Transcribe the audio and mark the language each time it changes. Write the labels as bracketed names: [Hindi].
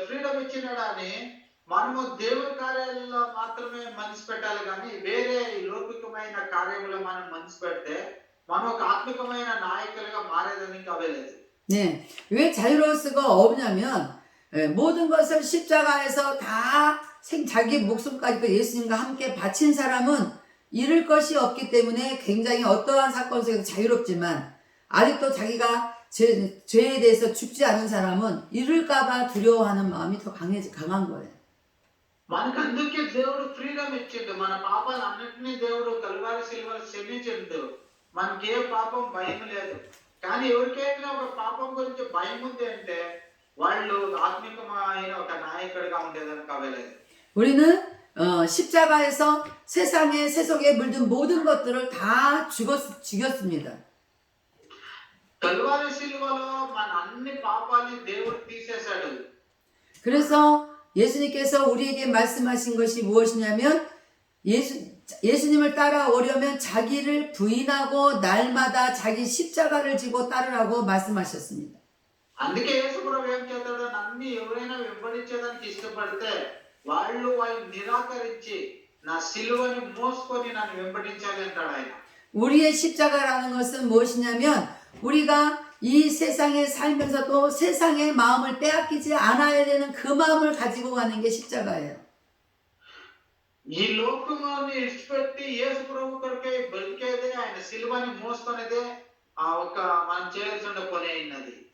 [Telugu] Freedom ఇచ్చినాడని మనము దేవుని కార్యాలలో మాత్రమే మనసు పెట్టాలి. కానీ వేరే ఈ లౌకికమైన కార్యములో మనం మనసు పెడితే మనం ఒక ఆత్మికమైన నాయకులుగా మారేదానికి అవ్వలేదు. [Korean] 네, 왜 자유로울 수가 없냐면 모든 것을 십자가에서 다 자기 목숨까지도 예수님과 함께 바친 사람은 잃을 것이 없기 때문에 굉장히 어떠한 사건 속에서 자유롭지만 아직도 자기가 죄에 대해서 죽지 않은 사람은 잃을까봐 두려워하는 마음이 더 강한 거예요. [Telugu] మనకు అందుకే దేవుడు ఫ్రీడమ్ ఇచ్చిండు. మన పాపాలు అన్నిటినీ దేవుడు కల్వారి సిలువలో క్షమించిండు. మనకి ఏ పాపం భయం లేదు. కానీ ఎవరికైనా ఒక పాపం గురించి భయం ఉంది అంటే వాళ్ళు ఆత్మికమైన ఒక నాయకుడిగా ఉండేదానికి అవ్వలేదు. [Korean] 우리는 십자가에서 세속에 물든 모든 것들을 다 죽였습니다. [Telugu] కల్వారి సిలువలో మన అన్ని పాపాలని దేవుడు తీసేశాడు. [Korean] 그래서 예수님께서 우리에게 말씀하신 것이 무엇이냐면 예수님을 따라오려면 자기를 부인하고 날마다 자기 십자가를 지고 따르라고 말씀하셨습니다. [Telugu] అందుకే యేసుప్రభు ఏం చేస్తాడు, నన్ను ఎవరైనా వెంబడించేదానికి ఇష్టపడితే వాళ్ళు నిరాకరించి నా సిలువని మోసుకొని నన్ను వెంబడించాలి అంటాడు ఆయన. [Korean] 우리의 십자가라는 것은 무엇이냐면 우리가 이 세상에 살면서도 세상의 마음을 빼앗기지 않아야 되는 그 마음을 가지고 가는 게 십자가예요. [Telugu] ఈ లోకముని ఇష్టపెట్టి యేసు ప్రభు కొరకే బతికేదే ఆయన సిలువని మోసుకునేదే ఒక మనం చేయాల్సిన పని అయినది.